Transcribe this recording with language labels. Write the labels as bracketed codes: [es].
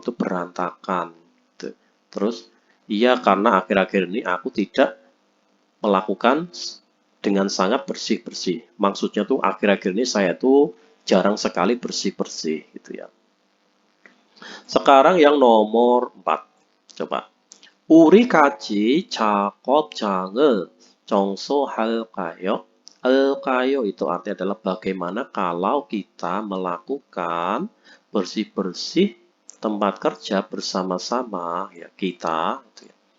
[id] itu berantakan. Terus iya karena akhir-akhir ini aku tidak melakukan dengan sangat bersih-bersih. Maksudnya tuh akhir-akhir ini saya tuh jarang sekali bersih-bersih gitu ya. Sekarang yang nomor 4. Coba. [ko] 우리 같이 작업장을 청소할까요? [id] 할까요 itu artinya adalah bagaimana kalau kita melakukan bersih-bersih tempat kerja bersama-sama ya kita gitu ya.